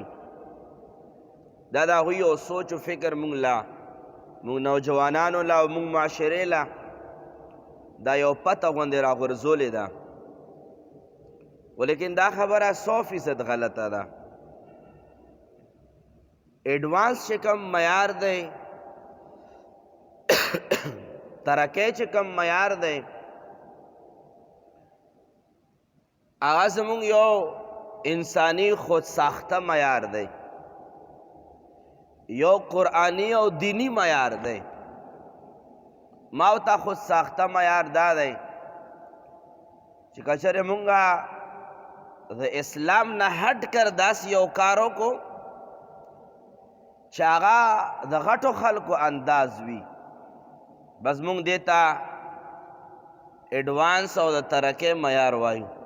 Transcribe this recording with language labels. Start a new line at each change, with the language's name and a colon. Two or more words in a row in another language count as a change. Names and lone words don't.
Pashto: دا د هغوی یو سوچ و فکر مونږ لا، مونږ نوجوانانو لا او مونږ معاشرې لا دا یو پته غوندې راغورځولې ده، ولیکن دا خبره 100% غلطه ده. ایڈوانس چې کم معیار دی، ترقی چې کم معیار دی، هغه زمونږ یو انسانی خود ساخته معیار دی، یو قرآنی او دینی معیار دی. ما ورته خود ساخته معیار دا دی چې که چېرې مونږه د اسلام نه هټ کر داسې یو کار وکړو چې هغه د غټو خلکو انداز وي، بس مونږ دې ته ایډوانس او د ترقۍ معیار وایو.